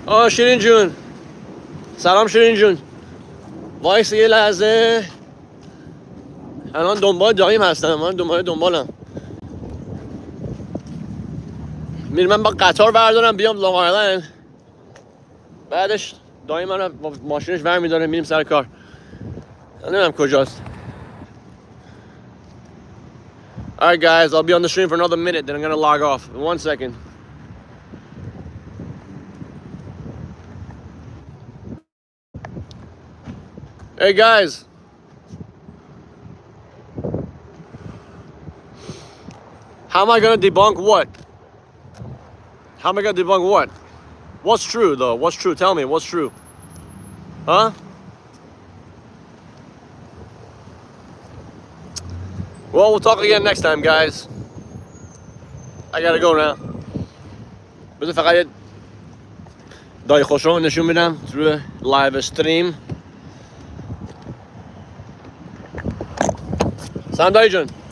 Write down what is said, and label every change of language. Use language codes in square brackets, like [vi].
[fa] شیرین جون سلام شیرین جون وایس یه لحظه الان دنبال دایم هستم من دنبالم میرم من با قطار بردارم بیام لانگ آیلند بعدش دایم من با ماشینش ور میداره میریم سر کار نمیدونم کجاست. [en] Alright guys, I'll be on the stream for another minute then I'm gonna log off. 1 second. Hey guys, how am I gonna debunk what? How am I gonna debunk what? What's true though? What's true? Tell me, what's true? Huh? Well, we'll talk again next time, guys. I gotta go now. [fa] بذار فقط دای خوشو نشون میدم [en] through live stream. [fa] سلام دایی جون.